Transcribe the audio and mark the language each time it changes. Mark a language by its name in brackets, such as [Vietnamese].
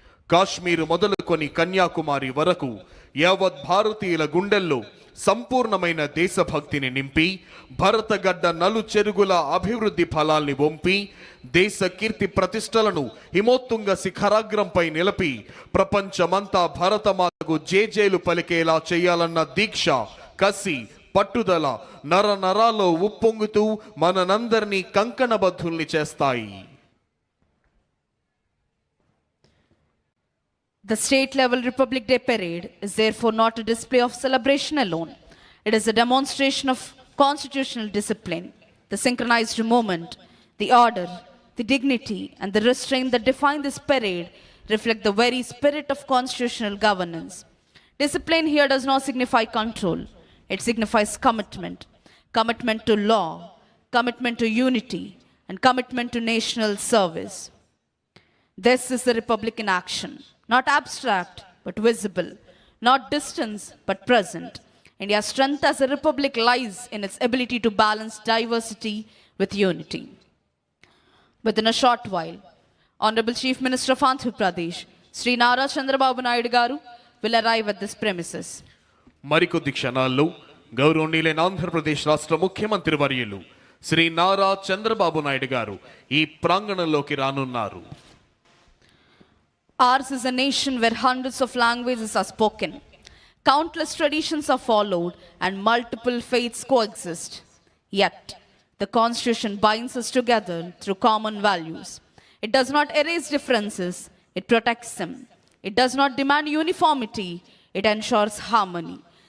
[Telugu] కాశ్మీర్ మొదలుకొని కన్యాకుమారి వరకు యావత్ భారతీయుల గుండెల్లో సంపూర్ణమైన దేశభక్తిని నింపి భరతగడ్డ నలు చెరుగుల అభివృద్ధి ఫలాల్ని వంపి దేశ కీర్తి ప్రతిష్టలను హిమోత్తుంగ శిఖరాగ్రంపై నిలిపి ప్రపంచమంతా భరతమాతకు జేజేలు పలికేలా చేయాలన్న దీక్ష, కసి, పట్టుదల నర నరాల్లో ఉప్పొంగుతూ మనందరినీ కంకణబద్ధుల్ని చేస్తాయి. [English] The state-level Republic Day parade is therefore not a display of celebration alone. It is a demonstration of constitutional discipline. The synchronized movement, the order, the dignity, and the restraint that define this parade reflect the very spirit of constitutional governance. Discipline here does not signify control. It signifies commitment. Commitment to law, commitment to unity, and commitment to national service. This is the Republic in action. Not abstract, but visible. Not distant, but present. India's strength as a republic lies in its ability to balance diversity with unity. Within a short while, Honorable Chief Minister of Andhra Pradesh, Sri Nara Chandrababu Naidu Garu, will arrive at this premises. [Telugu] మరికొద్ది క్షణాల్లో గౌరవనీయులైన ఆంధ్రప్రదేశ్ రాష్ట్ర ముఖ్యమంత్రి వర్యులు శ్రీ నారా చంద్రబాబు నాయుడు గారు ఈ ప్రాంగణంలోకి రానున్నారు. [English] Ours is a nation where hundreds of languages are spoken, countless traditions are followed, and multiple faiths coexist. Yet, the Constitution binds us together through common values. It does not erase differences, it protects them. It does not demand uniformity, it ensures harmony.